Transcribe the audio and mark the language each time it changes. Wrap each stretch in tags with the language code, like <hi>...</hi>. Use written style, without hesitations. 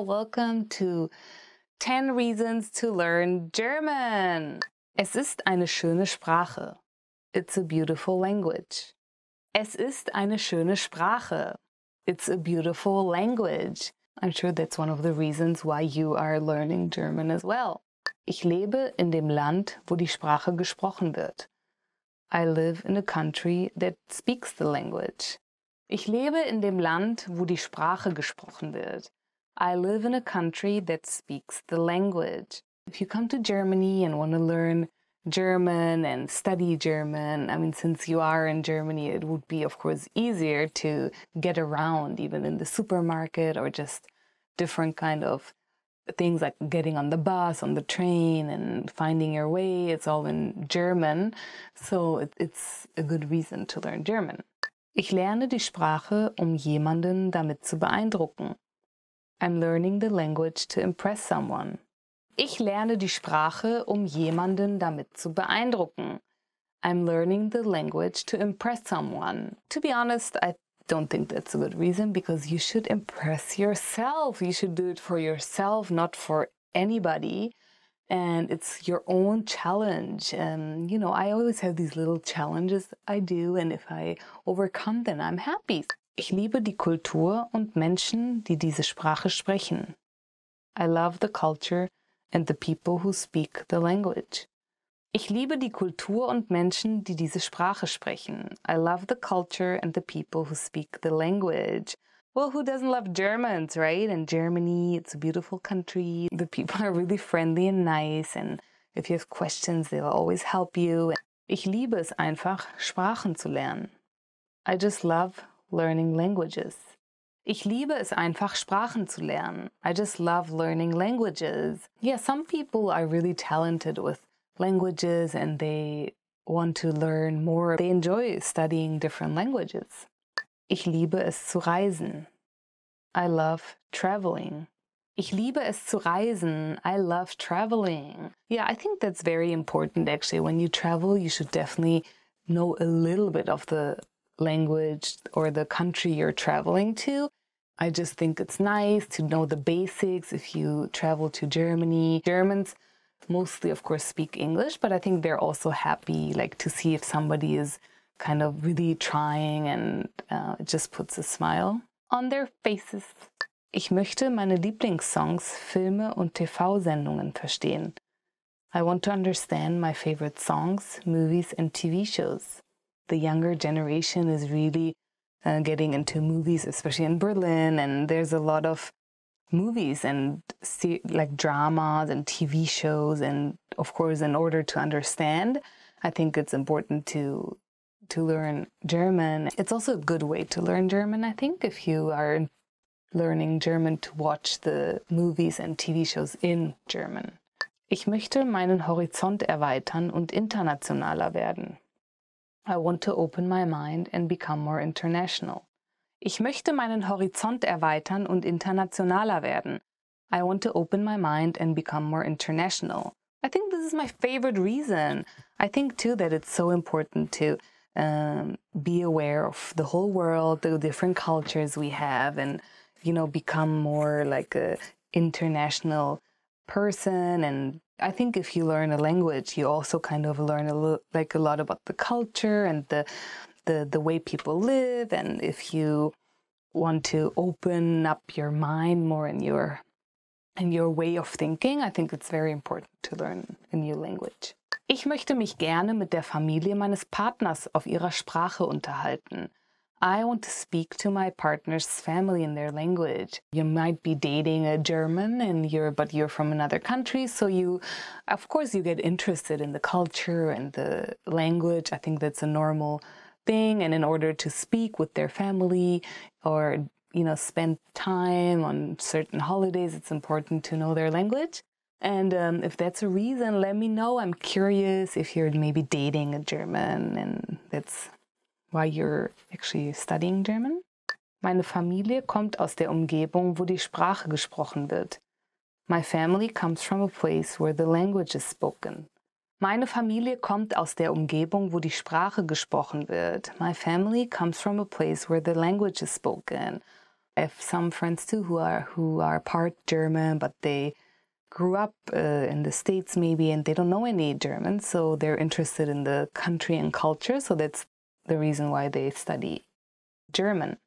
<en>Welcome to 10 Reasons to Learn German.</en> <de>Es ist eine schöne Sprache.</de> <en>It's a beautiful language.</en> <de>Es ist eine schöne Sprache.</de> <en>It's a beautiful language. I'm sure that's one of the reasons why you are learning German as well.</en> <de>Ich lebe in dem Land, wo die Sprache gesprochen wird.</de> <en>I live in a country that speaks the language.</en> <de>Ich lebe in dem Land, wo die Sprache gesprochen wird.</de> <en>I live in a country that speaks the language. If you come to Germany and want to learn German and study German, I mean, since you are in Germany, it would be, of course, easier to get around, even in the supermarket or just different kind of things like getting on the bus, on the train, and finding your way. It's all in German, so it's a good reason to learn German.</en> <de>Ich lerne die Sprache, jemanden damit zu beeindrucken.</de> <en>I'm learning the language to impress someone.</en> <de>Ich lerne die Sprache, jemanden damit zu beeindrucken.</de> <en>I'm learning the language to impress someone. To be honest, I don't think that's a good reason, because you should impress yourself. You should do it for yourself, not for anybody. And it's your own challenge. And, I always have these little challenges I do. And if I overcome them, I'm happy.</en> <de>Ich liebe die Kultur und Menschen, die diese Sprache sprechen.</de> <en>I love the culture and the people who speak the language.</en> <de>Ich liebe die Kultur und Menschen, die diese Sprache sprechen.</de> <en>I love the culture and the people who speak the language. Well, who doesn't love Germans, right? And Germany, it's a beautiful country. The people are really friendly and nice. And if you have questions, they'll always help you.</en> <de>Ich liebe es einfach, Sprachen zu lernen.</de> <en>I just love learning languages.</en> <de>Ich liebe es einfach, Sprachen zu lernen.</de> <en>I just love learning languages. Yeah, some people are really talented with languages and they want to learn more. They enjoy studying different languages.</en> <de>Ich liebe es zu reisen.</de> <en>I love traveling.</en> <de>Ich liebe es zu reisen.</de> <en>I love traveling. Yeah, I think that's very important actually. When you travel, you should definitely know a little bit of the language or the country you're traveling to. I just think it's nice to know the basics if you travel to Germany. Germans mostly, of course, speak English, but I think they're also happy like to see if somebody is kind of really trying and it just puts a smile on their faces.</en> <de>Ich möchte meine Lieblingssongs, Filme und TV-Sendungen verstehen.</de> <en>I want to understand my favorite songs, movies and TV shows. The younger generation is really getting into movies, especially in Berlin, and there's a lot of movies and like dramas and TV shows, and of course, in order to understand, I think it's important to learn German. It's also a good way to learn German, I think, if you are learning German, to watch the movies and TV shows in German.</en> <de>Ich möchte meinen Horizont erweitern und internationaler werden.</de> <en>I want to open my mind and become more international.</en> <de>Ich möchte meinen Horizont erweitern und internationaler werden.</de> <en>I want to open my mind and become more international. I think this is my favorite reason. I think too that it's so important to be aware of the whole world, the different cultures we have, and, you know, become more like a international person. And I think if you learn a language, you also kind of learn a lot about the culture and the way people live. And if you want to open up your mind more in your way of thinking, I think it's very important to learn a new language.</en> <de>Ich möchte mich gerne mit der Familie meines Partners auf ihrer Sprache unterhalten.</de> <en>I want to speak to my partner's family in their language. You might be dating a German but you're from another country, so of course you get interested in the culture and the language. I think that's a normal thing, and in order to speak with their family or, you know, spend time on certain holidays, it's important to know their language. And if that's a reason, let me know. I'm curious if you're maybe dating a German and that's why you're actually studying German.</en> <de>Meine Familie kommt aus der Umgebung, wo die Sprache gesprochen wird.</de> <en>My family comes from a place where the language is spoken.</en> <de>Meine Familie kommt aus der Umgebung, wo die Sprache gesprochen wird.</de> <en>My family comes from a place where the language is spoken. I have some friends too who are part German, but they grew up in the States maybe, and they don't know any German, so they're interested in the country and culture, so that's the reason why they study German.</en>